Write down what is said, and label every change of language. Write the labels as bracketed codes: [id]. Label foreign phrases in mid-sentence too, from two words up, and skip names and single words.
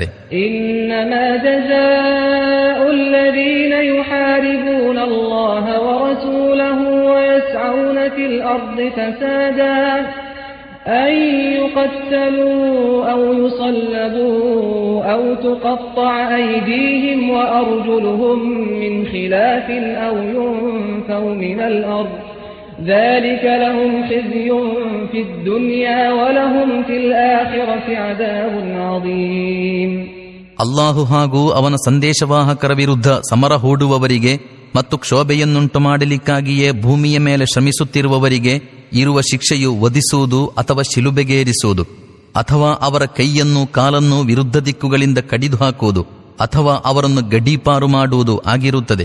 [ar] إنما جزاء الذين يحاربون الله ورسوله ويسعون في الأرض فسادا أن يقتلوا أو يصلبوا أو تقطع أيديهم وأرجلهم من خلاف أو ينفوا من الأرض ذلك لهم خزي في الدنيا ولهم في الآخرة عذاب عظيم. [kn] ಅಲ್ಲಾಹು ಹಾಗೂ ಅವನ ಸಂದೇಶವಾಹಕರ ವಿರುದ್ಧ ಸಮರ ಹೂಡುವವರಿಗೆ ಮತ್ತು ಕ್ಷೋಭೆಯನ್ನುಂಟು ಮಾಡಲಿಕ್ಕಾಗಿಯೇ ಭೂಮಿಯ ಮೇಲೆ ಶ್ರಮಿಸುತ್ತಿರುವವರಿಗೆ ಇರುವ ಶಿಕ್ಷೆಯು ವಧಿಸುವುದು ಅಥವಾ ಶಿಲುಬೆಗೇರಿಸುವುದು ಅಥವಾ ಅವರ ಕೈಯನ್ನು ಕಾಲನ್ನು ವಿರುದ್ಧ ದಿಕ್ಕುಗಳಿಂದ ಕಡಿದು ಹಾಕುವುದು ಅಥವಾ ಅವರನ್ನು ಗಡೀಪಾರು ಮಾಡುವುದು ಆಗಿರುತ್ತದೆ.